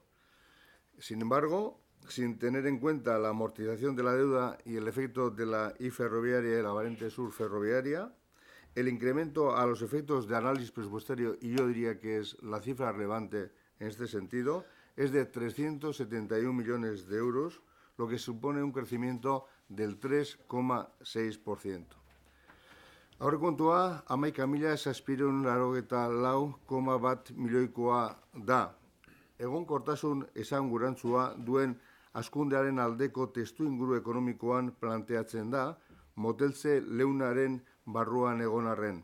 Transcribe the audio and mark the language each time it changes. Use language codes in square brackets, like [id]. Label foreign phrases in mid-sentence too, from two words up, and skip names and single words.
[es] Sin embargo, sin tener en cuenta la amortización de la deuda y el efecto de la I ferroviaria y la variante sur ferroviaria, el incremento a los efectos de análisis presupuestario, y yo diría que es la cifra relevante en este sentido, es de 371 millones de euros, lo que supone un crecimiento del 3,6%. [eu] Aurrekontua 11.784,1 milioikoa da. Egonkortasun esangurantzua duen hazkundearen aldeko testuinguru ekonomikoan planteatzen da, moteltze leunaren barruan egon arren.